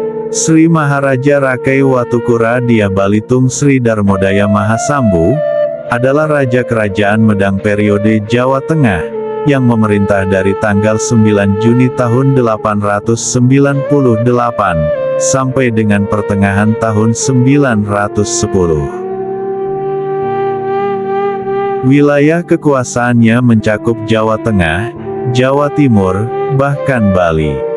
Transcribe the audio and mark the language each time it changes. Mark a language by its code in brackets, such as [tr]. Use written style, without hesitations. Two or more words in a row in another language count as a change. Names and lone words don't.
[id] Sri Maharaja Rakai Watukura Dyah Balitung Sri Darmodaya Mahasambu, adalah Raja Kerajaan Medang periode Jawa Tengah, yang memerintah dari tanggal 9 Juni tahun 898, sampai dengan pertengahan tahun 910. Wilayah kekuasaannya mencakup Jawa Tengah, Jawa Timur, bahkan Bali.